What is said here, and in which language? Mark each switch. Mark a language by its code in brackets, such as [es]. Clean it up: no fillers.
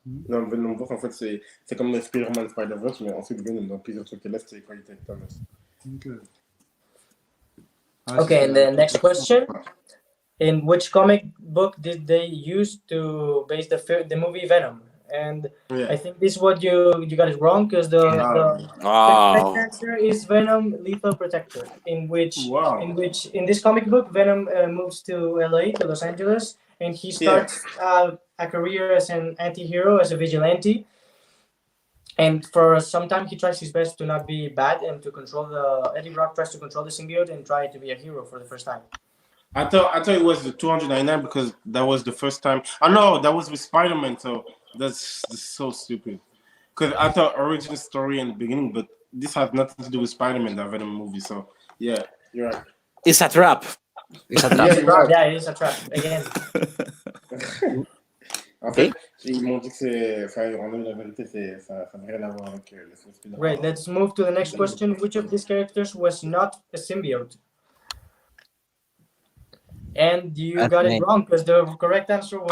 [fr] Non, Venomverse, en fait, c'est comme le Spider-Man Spider-Verse, mais ensuite Venom, dans plusieurs trucs. Et là, c'était quand il était avec Thanos. [en] Okay, and the next question. In which comic book did they use to base the movie Venom? And I think this is what you got it wrong because the character is Venom Lethal Protector, in this comic book Venom moves to LA, to Los Angeles, and he starts a career as an anti-hero, as a vigilante. And for some time he tries his best to not be bad and to control Eddie Brock tries to control the symbiote and try to be a hero for the first time. I thought it was the 299 because that was the first time. Oh no, that was with Spider-Man, so that's so stupid. Because I thought origin story in the beginning, but this has nothing to do with Spider-Man, that Venom movie. So yeah, you're right. It's a trap. It's a trap. Yeah, it is a trap again. [fr] En fait, ils m'ont dit que c'est, enfin, en la vérité, ça n'a rien à voir avec le Spider-Man. [en] Great, let's move to the next question. Which of these characters was not a symbiote? And you got it wrong because the correct answer was